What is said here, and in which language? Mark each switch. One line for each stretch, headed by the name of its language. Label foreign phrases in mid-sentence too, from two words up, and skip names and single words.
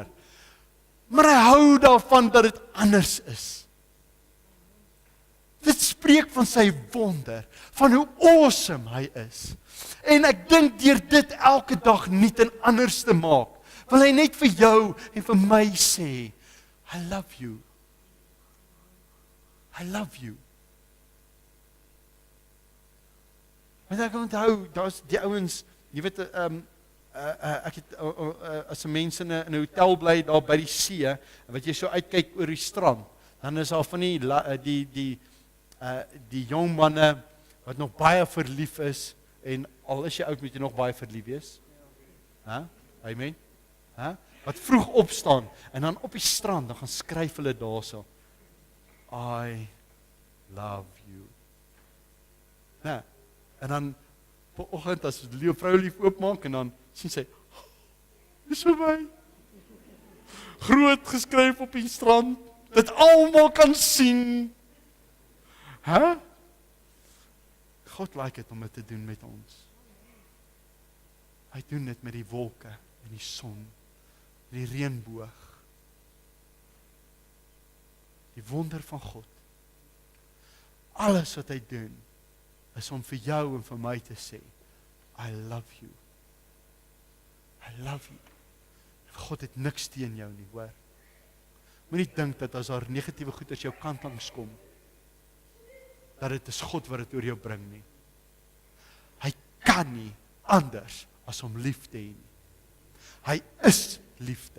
Afrikaans: Maar hy hou daarvan dat dit anders is. Dit spreek van sy wonder, van hoe awesome hy is. En ek dink deur dit elke dag nuut en anders te maak, wil hy net vir jou en vir my sê,
English: I love you. I love you.
Afrikaans: Want ek onthou, daar's die ouens, jy weet, ek het as 'n mens in 'n hotel bly daar by die see, en wat jy so uitkyk oor die strand, dan is daar van die jong manne wat nog baie verlief is, en al is jy oud moet jy nog baie verlief wees. Amen. Wat vroeg opstaan, en dan op die strand, dan gaan skryf hulle daarso,
English: I love you.
Afrikaans: En dan op oggend, as die vrou lief oopmaak, en dan sien sy, dis vir my. Groot geskryf op die strand, dat almal kan sien. God like dit om dit te doen met ons. Hy doen dit met die wolke, en die son, en die reënboog. Die wonder van God. Alles wat hy doen, is om vir jou en vir my te sê,
English: I love you. I love you.
Afrikaans: God het niks teen jou nie, hoor. Moenie dink dat as daar negatiewe goed as jou kant langs kom, dat dit is God wat dit oor jou bring nie. Hy kan nie anders as om lief te hê nie. Hy is liefde.